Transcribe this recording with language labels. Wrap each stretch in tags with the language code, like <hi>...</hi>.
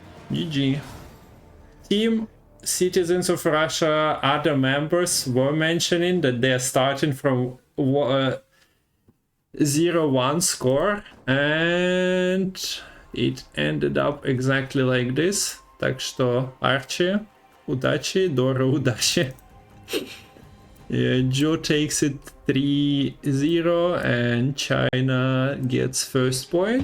<en>GG. Team Citizens of Russia, other members were mentioning that they're starting from 0-1 score, and it ended up exactly like this.</en> <ru>Так что, Арчи, удачи, Дора, удачи.</ru> <en>Yeah, Joe takes it 3-0 and China gets first point.</en>